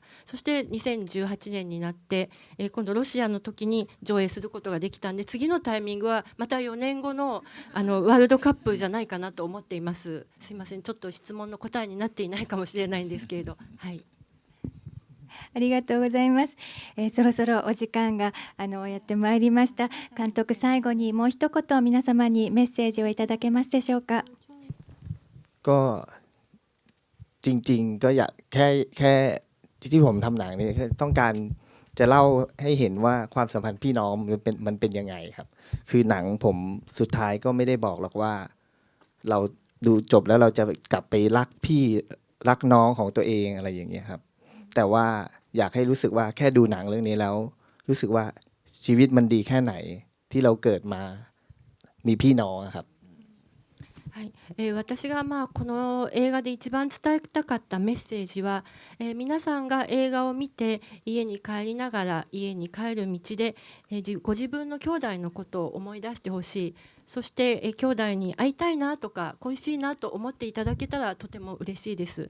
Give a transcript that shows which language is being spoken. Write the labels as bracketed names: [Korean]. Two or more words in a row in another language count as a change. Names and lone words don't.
[Japanese] そして2018年になって、今度ロシアの時に上映することができたんで、次のタイミングはまた4年後のワールドカップじゃないかなと思っています。すいません、ちょっと質問の答えになっていないかもしれないんですけれど、はい。ありがとうございます。そろそろお時間がやってまいりました。監督、最後にもう一言皆様にメッセージをいただけますでしょうか。 [Thai] ก็จริงๆก็อยากแค่ที่ผมทำหนังนี่คือต้องการจะเล่าให้เห็นว่าความสัมพันธ์พี่น้องมันเป็นยังไงครับคือหนังผมสุดท้ายก็ไม่ได้บอกหรอกว่าเราดูจบแล้วเราจะกลับไปรักพี่รักน้องของตัวเองอะไรอย่างเงี้ยครับแต่ว่าอยากให้รู้สึกว่าแค่ดูหนังเรื่องนี้แล้วรู้สึกว่าชีวิตมันดีแค่ไหนที่เราเกิดมามีพี่น้องครับ [Japanese] はい、私がこの映画で一番伝えたかったメッセージは、皆さんが映画を見て家に帰りながら家に帰る道で、ご自分の兄弟のことを思い出してほしい。そして、兄弟に会いたいなとか恋しいなと思っていただけたらとても嬉しいです。